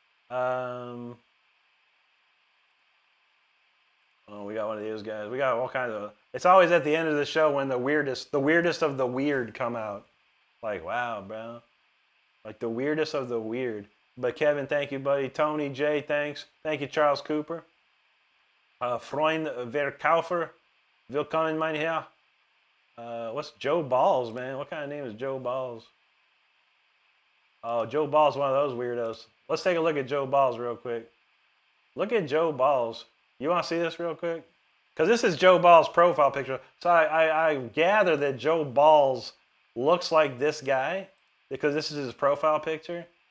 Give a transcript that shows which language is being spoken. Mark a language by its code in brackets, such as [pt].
[en] Oh, we got one of these guys. We got all kinds of. It's always at the end of the show when the weirdest of the weird come out. Like, wow, bro. Like the weirdest of the weird. But Kevin, thank you, buddy. Tony J, thanks. Thank you, Charles Cooper. [de] Freund Verkaufer, willkommen, mein Herr. [en] What's Joe Balls, man? What kind of name is Joe Balls? Oh, Joe Balls, one of those weirdos. Let's take a look at Joe Balls real quick. Look at Joe Balls. You want to see this real quick? Because this is Joe Balls' profile picture. So I gather that Joe Balls looks like this guy because this is his profile picture.